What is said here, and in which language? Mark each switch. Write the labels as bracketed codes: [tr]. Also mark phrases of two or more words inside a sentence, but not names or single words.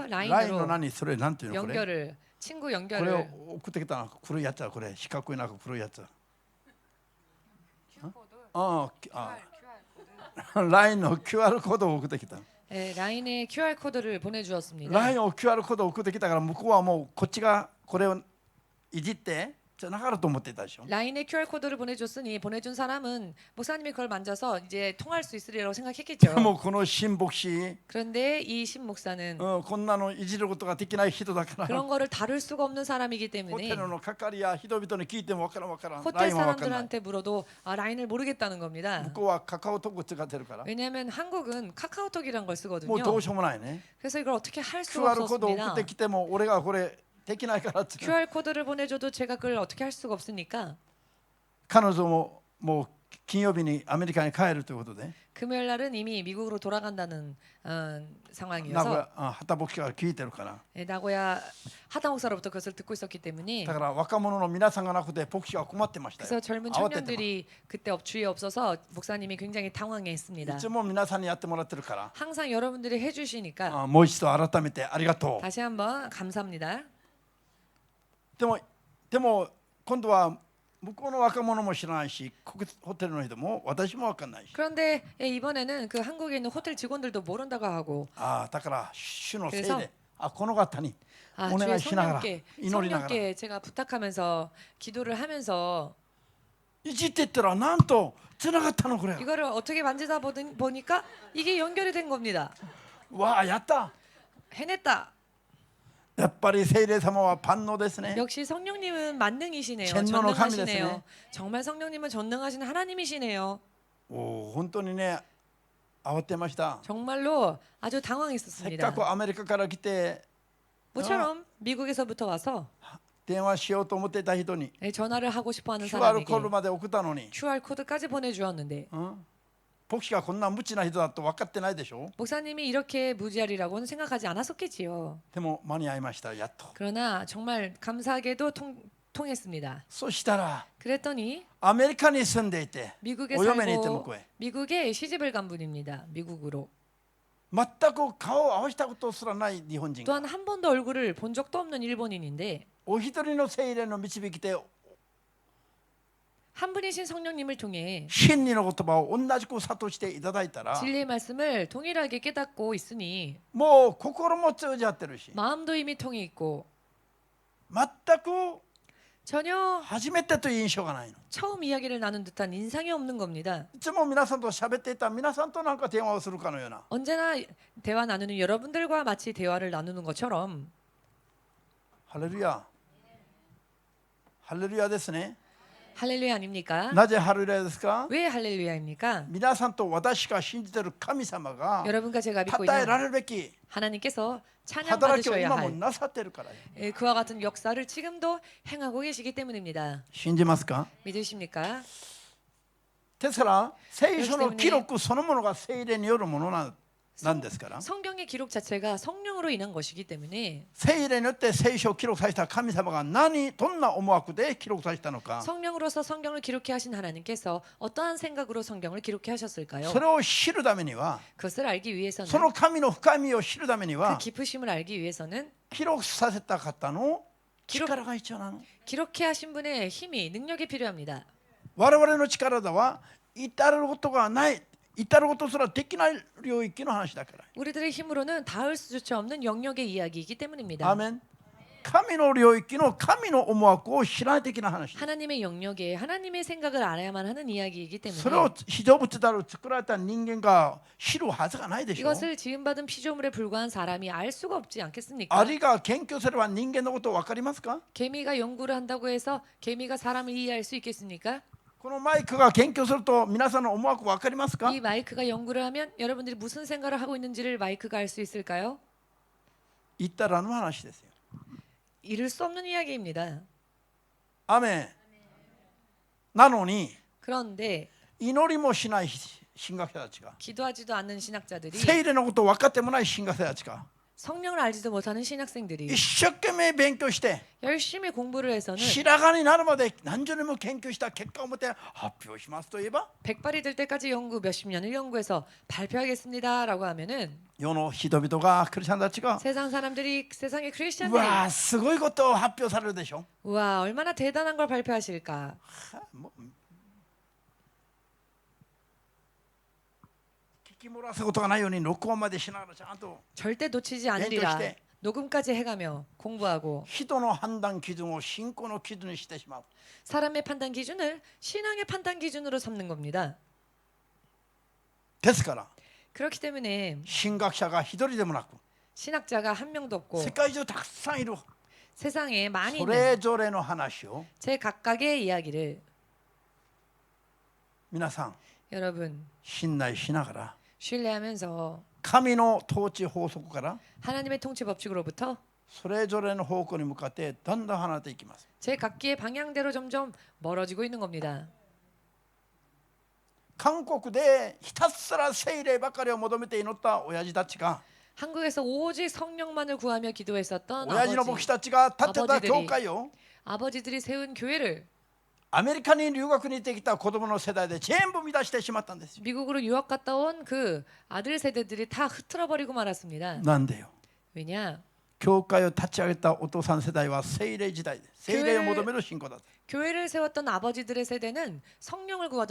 [ja] ラインの [ko] 라인으로 [ja] 何それなんていうのこれ [ko] 연결을 친구 [ja] これを [ko] 연결을 [ja] 送ってきたの黒いやつはこれ四角いなんか黒いやつラインの QR コードを送ってきた [ko] 라인에 QR 코드를 보내주었습니다. [ja] ラインを QR コードを送ってきたから向こうはもうこっちがこれをいじってじゃなかったと思ってたでしょ [ko] 라인에 QR 코드를 보내줬으니 보내준 사람은 목사님이 그걸 만져서 이제 통할 수 있으리라고 생각했겠죠. [ja] でもこの新牧師 [ko] 그런데 이 신 목사는 [ja] こんなのいじることができない人だから [ko] 그런 거를 다룰 수가 없는 사람이기 [ja] ホテ [ko] 때문에 [ja] ルの係や人々に聞いてもわからんラ [ko] 호텔 [ja] インはわからない [ko] 사람들한테 물어도 라인을 모르겠다는 겁니다. [ja] 向こうはカカオトーク使ってるから [ko] 왜냐하면 한국은 카카오톡이란 걸 [ja] もう [ko] 쓰거든요. [ja] どうしようもないね [ko] 그래서 이걸 어떻게 할 수가 [ja] QR コードを送 [ko] 없었습니다. [ja] ってきても俺がこれできないからって [ko] QR 코드를 보내줘도 제가 그걸 어떻게 할 수가 없으니까 [ja] 彼女ももう金曜日にアメリカに帰るということで [ko] 금요일 날은 이미 미국으로 돌아간다는 [ja] 名古 [ko] 상황이어서 [ja] 屋畑牧師が聞いてるから [ko] 나고야 하다 목사로부터 그것을 듣고 있었기 때문에 [ja] だから若者の皆さんがなくて牧師が困ってましたよ [ko] 그래서 젊은 [ja] 慌てて [ko] 청년들이 그때 주위에 없어서 목사님이 굉장히 당황했습니다. [ja] いつも皆さんにやってもらってるから [ko] 항상 여러분들이 해주시니까 [ja] もう一度改めてありがとう [ko] 다시 한번 감사합니다. [ja] でも今度は向こうの若者も知らないしホテルの人も私も分かんないし [ko] 그런데 이번에는 그 한국에 있는 호텔 직원들도 모른다고 하고 [ja] だから主のせい [ko] 그래서 [ja] でこの方に [ko] 아, [ja] お願 [ko] 주의 [ja] いしながら [ko] 성령께 [ja] 祈りながら [ko] 성령께 제가 부탁하면서 기도를 하면서 [ja] いじってったらなんとつながったのこれ [ko] 이거를 어떻게 만지다 보니까 이게 연결이 된 겁니다. [ja] わあやった [ko] 해냈다. [ja] やっぱり聖霊様は万能ですね [ko] 역시 성령님은 만능이시네요. 전능의 전능하시네요. [ja] 神ですね. [ko] 정말 성령님은 전능하신 하나님이시네요. [ja] 本当にね慌てました [ko] 정말로 아주 [ja] せっ [ko] 당황했었습니다. [ja] かくアメリカから来て [ko] 모처럼 미국에서부터 와서 [ja] 電話しようと思ってた人に [ko] 전화를 하고 싶어하는 QR 사람에게 [ja] コードまで送ったのに [ko] QR 코드까지 보내주었는데 [ja] 牧師がこんな無知な人だと分かってないでしょ [ko] 목사님이 이렇게 무지하리라고는 생각하지 않았었겠지요. [ja] でも間に合いましたやっと [ko] 그러나 정말 감사하게도 통했습니다. [ja] そしたら [ko] 그랬더니 [ja] アメリカに住んでいて [ko] 미국에 [ja] お嫁に行って向 [ko] 살고 [ja] こうへ [ko] 미국에 시집을 간 분입니다. 미국으로. [ja] 全く顔を合わせたことすらない日本人が [ko] 또한 한 번도 얼굴을 본 적도 없는 일본인인데 [ja] お一人の聖霊の導きで [ko] 한 분이신 성령님을 통해 [ja] 真理の言葉を同じく諭していただいたら [ko] 진리의 말씀을 동일하게 깨닫고 있으니 [ja] もう心も通じ合ってるし [ko] 마음도 이미 통해 있고 [ja] 全く [ko] 전혀 [ja] 初めてという印象がないの。 [ko] 처음 이야기를 나눈 듯한 인상이 없는 겁니다. [ja] いつも皆さんと喋っていた皆さんとなんか電話をするかのような。 [ko] 언제나 대화 나누는 여러분들과 마치 대화를 나누는 것처럼. [ja] ハレルヤ。ハレルヤですね。 [ko] 할렐루야 아닙니까? [ja] なぜハレルヤですか？ [ko] 왜 할렐루야입니까? [ja] 皆さんと私が信じている神様が [ko] 여러분과 제가 믿고 [ja] 称えら [ko] 있는 [ja] れるべき [ko] 하나님께서 [ja] 働きを [ko] 찬양받으셔야 [ja] 今も [ko] 할 [ja] なさっているからよ。 [ko] 그와 같은 역사를 지금도 행하고 계시기 때문입니다. [ja] 信じますか？ [ko] 믿으십니까? [ja] ですから聖書の記録そのものが聖霊によるものなんですから、 [ko] 성경의 기록 자체가 성령으로 인한 것이기 때문에 [ja] 聖霊によって聖書を記録された神様がどんな思惑で記録されたのか、 [ko] 성령으로서 성경을 기록해 하신 하나님께서 어떠한 생각으로 성경을 기록해 하셨을까요? [ja] それを知るためには、 [ko] 그것을 알기 위해서는 [ja] その神の深みを知るために [ko] 그 [ja] は [ko] 깊으심을 알기 위해서는 [ja] 記録させた方の力が必要なの。 [ko] 기록해 하신 분의 힘이 능력이 필요합니다. [ja] 我々の力では至ることがない、至ることすらできない領域の話だから。 [ko] 우리들의 힘으로는 닿을 수조차 없는 영역의 이야기이기 때문입니다. [ja] アーメン。神の領域の神の思惑を知らないといけない話。 [ko] 하나님의 영역에 하나님의 생각을 알아야만 하는 이야기이기 [ja] それを [ko] 때문에 [ja] 被造物である作られた人間が知るはずがないでしょ。 [ko] 이것을 지음받은 피조물에 불과한 사람이 알 수가 없지 않겠습니까? [ja] アリが研究すれば人間のこと分かりますか？ [ko] 개미가 연구를 한다고 해서 개미가 사람을 이해할 수 있겠습니까? [ja] このマイクが研究すると皆さんの思惑分かりますか？ [ko] 이 마이크가 연구를 하면 여러분들이 무슨 생각을 하고 있는지를 마이크가 알 수 있을까요? [ja] 言ったらの話ですよ。 [ko] 이룰 수 없는 이야기입니다. [ja] アメン。なのに [ko] 그런데 [ja] 祈りもしない神学者たちが、 [ko] 기도하지도 않는 신학자들이 [ja] 聖霊のことを分かってもない神学者たちが [ko] 성령을 알지도 못하는 신학생들이 [ja] 一生懸命勉強して [ko] 열심히 공부를 해서는 [ja] 白髪になるまで何十年も研究した結果をもって発表しますといえば、 [ko] 백발이 될 때까지 연구 몇십 년을 연구해서 발표하겠습니다라고 하면은 [ja] 世の人々がクリスチャンたちが [ko] 세상 사람들이 세상의 [ja] う [ko] 크리스천들이 [ja] わーすごいことを発表されるでしょ。 [ko] 우와 얼마나 대단한 걸 발표하실까. [ja] もう聞き漏らすことがないように録音までしながらちゃんと [ko] 절대 놓치지 않으리라. [ja] 勉強して [ko] 녹음까지 해가며 공부하고 [ja] 人の判断基準を信仰の基準にしてしまう。 [ko] 사람의 판단 기준을 신앙의 판단 기준으로 삼는 겁니다. [ja] ですから [ko] 그렇기 때문에 [ja] 神学者が一人でもなく [ko] 신학자가 한 명도 없고 [ja] 世界中たくさんいる [ko] 세상에 많이 [ja] そ [ko] 있는 [ja] れぞれの話を [ko] 제각각의 이야기를 [ja] 皆さん [ko] 여러분 [ja] 信頼しながら [ko] 신뢰하면서 [ja] 神の統治法則から [ko] 하나님의 통치 법칙으로부터 [ja] それぞれの方向に向かってだんだん離れていきます。 [ko] 제각기의 방향대로 점점 멀어지고 있는 겁니다. [ja] 韓国でひたすら聖霊ばかりを求めて祈った親父たちが [ko] 한국에서 오직 성령만을 구하며 기도했었던 [ja] 親父の牧師たちが立ってた教会を [ko] 아버지들이 세운 교회를 [ja] アメリカに留学に行ってきた子供の世代で全部乱してしまったんですよ。 [ko] 미국으로 유학 갔다 온 그 아들 세대들이 다 흐트러 버리고 말았습니다. [ja] なんでよ。 [ko] 왜냐? [ja] 教会を立ち上げたお父さん世代は聖霊時代で聖霊を求める信仰だった。 [ko] 교회를 세웠던 아버지들의 세대는 성령을 구하던